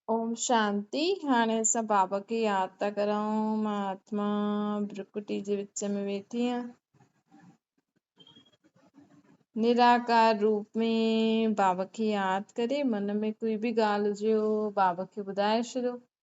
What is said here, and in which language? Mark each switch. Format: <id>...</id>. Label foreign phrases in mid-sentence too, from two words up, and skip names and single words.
<hi>ओम शांति।</hi> <sd>हाणे असां बाबा खे याद था करूं। मां आत्मा भ्रुकुटी जे विच में वेठी आहियां। निराकार रूप में बाबा खे याद करे मन में कोई भी ॻाल्हि हुजे बाबा खे ॿुधाए छॾियो।</sd>